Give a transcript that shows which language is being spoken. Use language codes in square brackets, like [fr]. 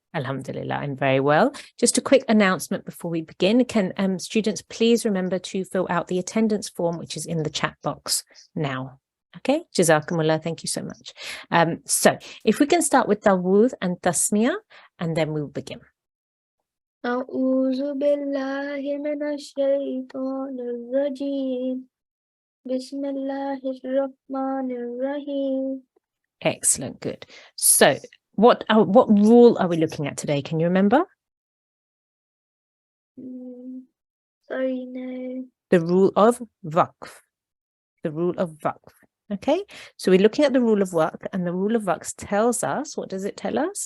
[en] Alhamdulillah, I'm very well. Just a quick announcement before we begin. Can students please remember to fill out the attendance form, which is in the chat box now. Okay, Jazakumullah, thank you so much. So if we can start with Tawud and Tasmiyah, and then we'll begin. [ar] أعوذ بالله من الشيطان الرجيم بسم الله الرحمن الرحيم. [en] Excellent, good. So what rule are we looking at today? Can you remember? Sorry, no. The rule of waqf. The rule of waqf. Okay, so we're looking at the rule of waqf, and the rule of waqf tells us, what does it tell us?